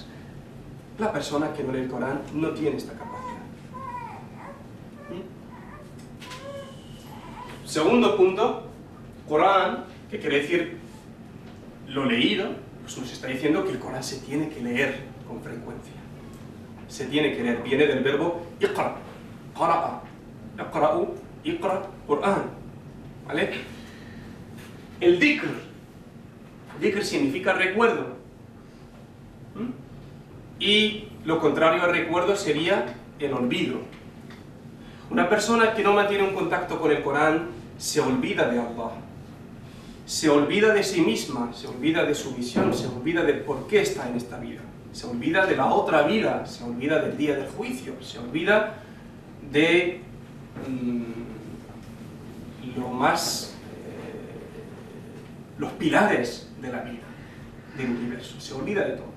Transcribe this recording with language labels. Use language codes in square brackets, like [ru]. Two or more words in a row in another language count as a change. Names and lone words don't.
[es] La persona que no lee el Corán no tiene esta capacidad. Segundo punto, Corán, que quiere decir lo leído, pues nos está diciendo que el Corán se tiene que leer con frecuencia. Se tiene que leer, viene del verbo [ar] اقرأ، قرأ، يقرأ، اقرأ، قرآن, [es] ¿vale? El dhikr significa recuerdo, y lo contrario al recuerdo sería el olvido. Una persona que no mantiene un contacto con el Corán se olvida de Allah, se olvida de sí misma, se olvida de su misión, se olvida de por qué está en esta vida, se olvida de la otra vida, se olvida del día del juicio, se olvida de los pilares de la vida, del universo, se olvida de todo.